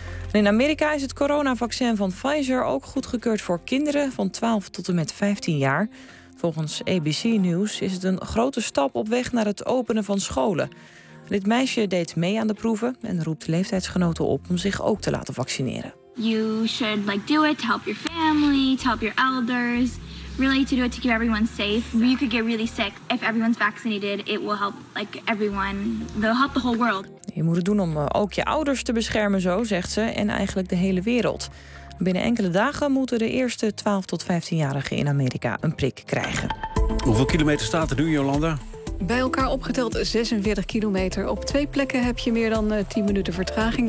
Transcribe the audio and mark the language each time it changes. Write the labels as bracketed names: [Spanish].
[Dutch] En in Amerika is het coronavaccin van Pfizer ook goedgekeurd voor kinderen van 12 tot en met 15 jaar. Volgens ABC News is het een grote stap op weg naar het openen van scholen. Dit meisje deed mee aan de proeven en roept leeftijdsgenoten op om zich ook te laten vaccineren. [English] You should like do it to help your family, to help your elders. Really to do it to keep everyone safe. You could get really sick if everyone's vaccinated. It will help like everyone. It will help the whole world. [Dutch] Je moet het doen om ook je ouders te beschermen, zo zegt ze, en eigenlijk de hele wereld. Binnen enkele dagen moeten de eerste 12 tot 15-jarigen in Amerika een prik krijgen. Hoeveel kilometer staat er nu, Jolanda? Bij elkaar opgeteld 46 kilometer. Op twee plekken heb je meer dan 10 minuten vertraging.